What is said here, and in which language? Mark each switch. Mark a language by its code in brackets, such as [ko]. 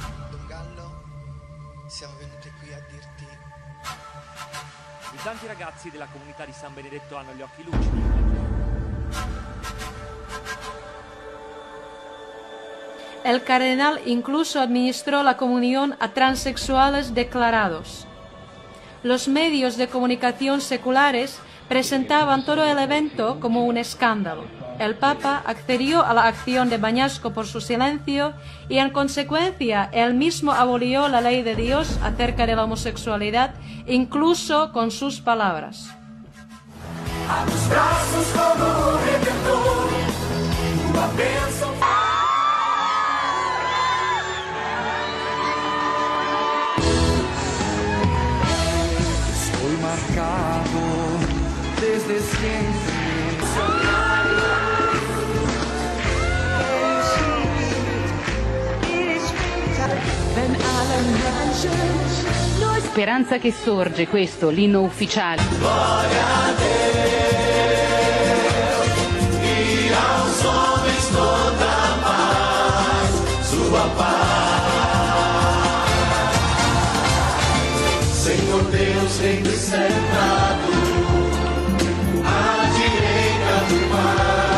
[it] Don Gallo, siamo venuti qui a dirti. I tanti ragazzi della comunità di San Benedetto hanno gli occhi lucidi. [es] El cardenal incluso administró la comunión a transexuales declarados. Los medios de comunicación seculares presentaban todo el evento como un escándalo. El Papa accedió a la acción de Bañasco por su silencio y en consecuencia él mismo abolió la ley de Dios acerca de la homosexualidad, incluso con sus palabras. A tus brazos como redentor, [pt] tua bênção. [es] Estoy marcado desde siempre. [it] Speranza che sorge, questo, l'inno ufficiale. [pt] Glória a Deus, e aos homens toda paz, sua paz. Senhor Deus, Rei do sentado, à direita do mar.